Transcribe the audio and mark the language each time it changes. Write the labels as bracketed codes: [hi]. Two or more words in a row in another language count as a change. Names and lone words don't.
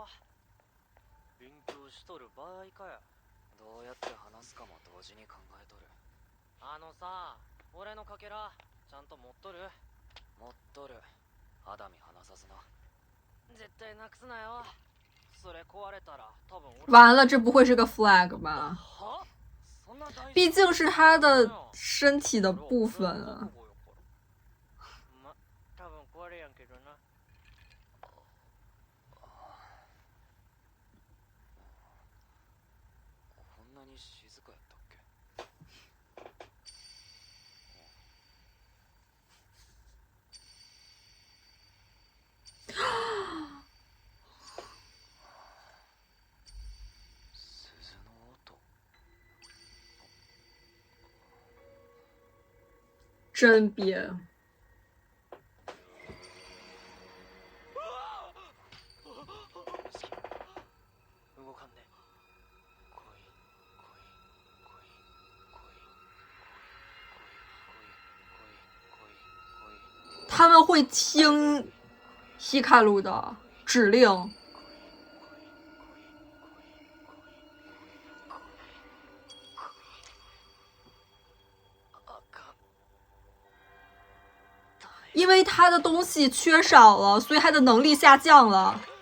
[ja] 勉強しとる場合かや。どうやって話すかも同時に考えとる。さ、俺のかけらちゃんと持っとる？持っとる。肌身離さずな。絶対なくすなよ。それ壊れたら多分俺。 [zh] 完了，這不會是個 flag 吧？畢竟是他的身體的部分啊。 [ja] 多分壊れやんけどな。こんなに静かやったっけ？鈴の音。 [zh] 真憋。 [ja] 動かんね。 [zh] 他們會聽希卡魯的指令。因為他的東西缺少了，所以他的能力下降了。